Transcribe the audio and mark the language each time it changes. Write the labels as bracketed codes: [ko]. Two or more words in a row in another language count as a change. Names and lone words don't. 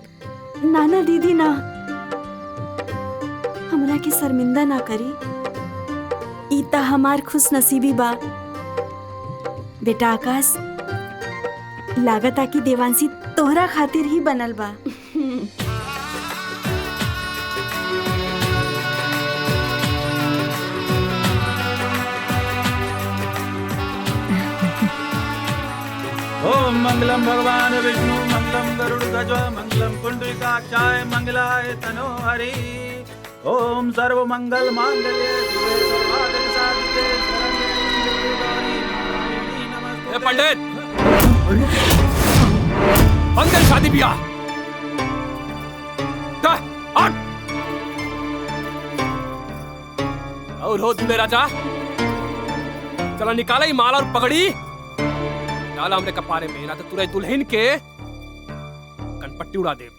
[bho] नाना दीदी ना, हमरा के शर्मिंदा ना करी। ई ता हमार खुश नसीबी बा। बेटा आकाश, लागता कि देवांशी तोहरा खातिर ही बनल बा। [sa] ओम मंगलम भगवान विष्णु मंगलम गरुड़ध्वज मंगलम पुंडरीकाक्षाय मंगलाय तनोहरि ओम सर्व मंगल मांगल्ये शिवे सर्वार्थ साधिके शरण्ये गौरी नारायणी ए [bho] नमस्ते। पंडित बंद कर शादी ब्याह। हट और हो दूल्हे राजा, चलो निकाला ही माला और पगड़ी, डाला हमने कपारे में, ना तो तुरंत दुल्हन के कनपट्टी उड़ा दे।